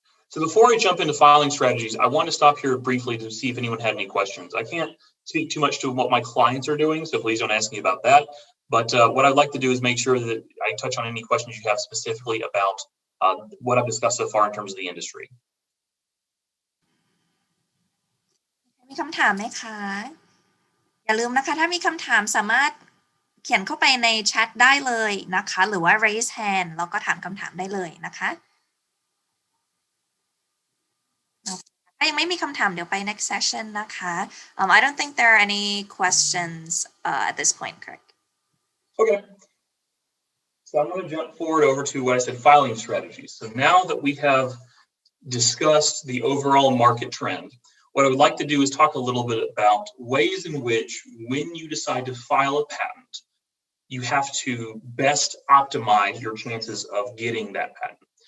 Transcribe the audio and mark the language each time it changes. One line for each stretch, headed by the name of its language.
English: So before I jump into filing strategies, I want to stop here briefly to see if anyone had any questions. I can't speak too much to what my clients are doing, so please don't ask me about that. But what I'd like to do is make sure that I touch on any questions you have specifically about what I've discussed so far in terms of the industry.
Thai: มีคำถามไหมคะ อย่าลืมนะคะถ้ามีคำถามสามารถเขียนเข้าไปในแชทได้เลยนะคะหรือว่า
English: raise hand
Thai: แล้วก็ถามคำถามได้เลยนะคะถ้ายังไม่มีคำถามเดี๋ยวไป
English: next session
Thai: นะคะ
English: I don't think there are any questions at this point, Kirk. Okay. So I'm going to jump forward over to what I said, filing strategies. So now that we have discussed the overall market trend, what I would like to do is talk a little bit about ways in which, when you decide to file a patent, you have to best optimize your chances of getting that patent.